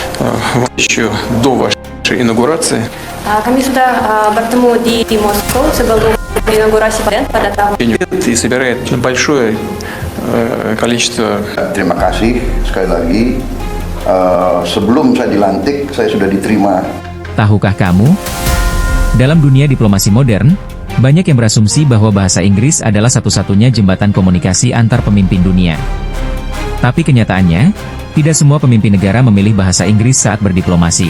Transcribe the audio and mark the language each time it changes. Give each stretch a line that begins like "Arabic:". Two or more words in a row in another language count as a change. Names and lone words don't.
Russian: еще до вашей инаугурации.
Indonesian: Kami sudah bertemu di Moskow sebelum inaugurasi presiden pada tahun.
Russian: И собирает большое количество.
Indonesian: Terima kasih sekali lagi. Sebelum saya dilantik, saya sudah diterima. Tahukah kamu? Dalam dunia diplomasi modern, banyak yang berasumsi bahwa bahasa Inggris adalah satu-satunya jembatan komunikasi antar pemimpin dunia. Tapi kenyataannya, tidak semua pemimpin negara memilih bahasa Inggris saat berdiplomasi.